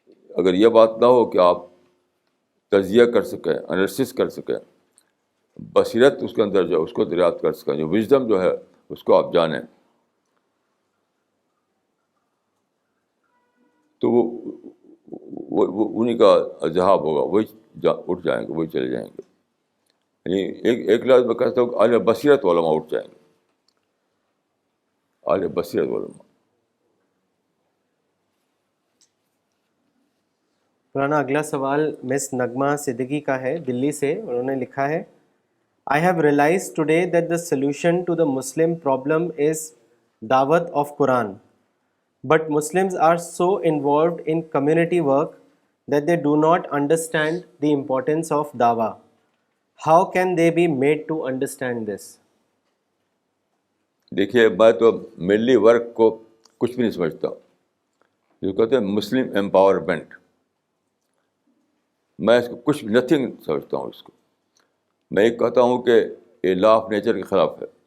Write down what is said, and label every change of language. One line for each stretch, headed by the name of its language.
Urdu: اگر یہ بات نہ ہو کہ آپ تجزیہ کر سکیں, انالیسس کر سکیں, بصیرت اس کے اندر جو اس کو دریافت کر سکیں, جو وژڈم جو ہے اس کو آپ جانیں, تو وہ انہیں کا ذہاب ہوگا, وہی اٹھ جائیں گے, وہی چلے جائیں گے. یعنی ایک لفظ میں کہتا ہوں کہ اہل بصیرت علماء اٹھ جائیں گے, اہل بصیرت علماء. مولانا اگلا سوال مس نغمہ صدیقی کا ہے دلی سے. انہوں نے لکھا ہے,
English: I have realized today that the solution to the Muslim problem is dawat of Quran. But Muslims are so involved in community work that they do not understand the importance of dawah. How can they be made to understand this?
Urdu: دیکھیے, میں تو ملی work کو کچھ بھی نہیں سمجھتا. جو کہتے ہیں مسلم امپاورمنٹ, میں اس کو کچھ نتھنگ سمجھتا ہوں. اس کو میں یہ کہتا ہوں کہ یہ لا آف نیچر کے خلاف ہے.